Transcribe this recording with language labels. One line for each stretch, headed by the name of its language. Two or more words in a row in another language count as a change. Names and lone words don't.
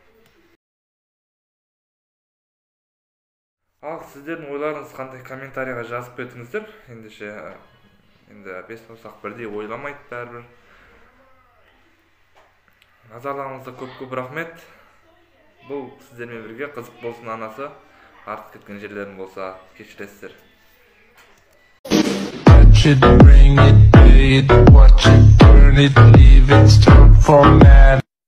Kazakh: Ал сіздердің ойларыңыз қандай, комментарийға жазып кетіңіздер. Енді бес саусақ бірдей ойламайды бәрібір. Назарларыңызға көп рахмет. Бұл сіздермен бірге қызық болсын анасы. Артық кеткен жерлерім болса кешіресіздер.
English: Touch it, bring it, pay it, watch it, burn it, leave it, stop format.